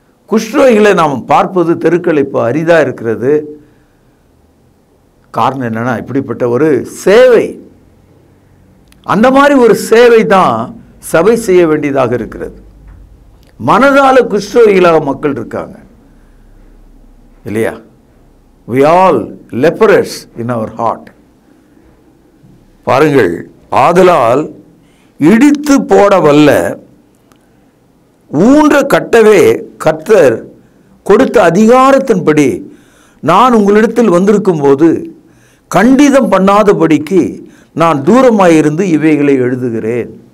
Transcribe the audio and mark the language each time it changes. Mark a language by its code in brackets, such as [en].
[ta] குஷ்டரோகிகளை நாம் பார்ப்பது தெருக்கள் இப்போ அரிதாக இருக்கிறது. காரணம் என்னன்னா, இப்படிப்பட்ட ஒரு சேவை, அந்த மாதிரி ஒரு சேவை தான் சபை செய்ய வேண்டியதாக இருக்கிறது. மனதால குஷ்டரோகிகளாக மக்கள் இருக்காங்க இல்லையா? [en] we all leprous in our heart. [ta] பாருங்கள், ஆதலால் இடித்து போட வல்ல ஊன்ற கட்டவே கர்த்தர் கொடுத்த அதிகாரத்தின்படி நான் உங்களிடத்தில் வந்திருக்கும் போது கண்டிதம் பண்ணாதபடிக்கு நான் தூரமாயிருந்து இவைகளை எழுதுகிறேன்.